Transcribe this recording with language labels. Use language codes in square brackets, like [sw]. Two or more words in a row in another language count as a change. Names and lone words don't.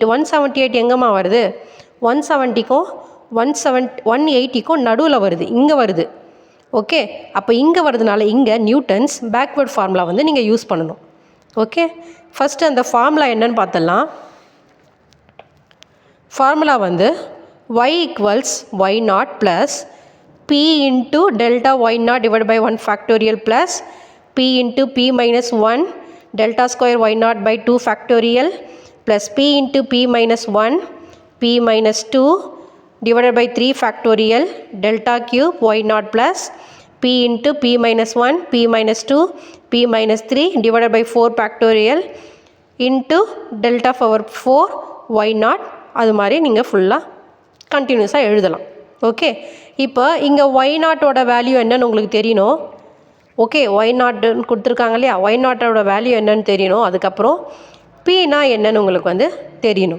[ta] 178 எங்கேம்மா வருது? 170க்கும் 180க்கும் நடுவில் வருது, இங்கே வருது. ஓகே, அப்போ இங்கே வருதுனால இங்கே [en] Newton's backward formula [ta] வந்து நீங்கள் யூஸ் பண்ணணும். ஓகே, ஃபஸ்ட்டு அந்த ஃபார்முலா என்னன்னு பார்த்துடலாம். [en] ஃபார்முலா வந்து y equals y0 plus p into delta y naught divided by 1 factorial plus p into p minus 1 delta square y naught by 2 factorial plus p into p minus 1 p minus 2 divided by 3 factorial delta cube y naught plus p into p minus 1 p minus 2 p minus 3 divided by 4 factorial into delta power 4 y naught. [ta] அது மாதிரி நீங்கள் ஃபுல்லாக கண்டினியூஸாக எழுதலாம். ஓகே, இப்போ இங்கே y நாட்டோட வேல்யூ என்னன்னு உங்களுக்கு தெரியணும். ஓகே, ஒய் நாட்டுன்னு கொடுத்துருக்காங்க இல்லையா, ஒய் நாட்டோட வேல்யூ என்னன்னு தெரியணும். அதுக்கப்புறம் பினா என்னன்னு உங்களுக்கு வந்து தெரியணும்.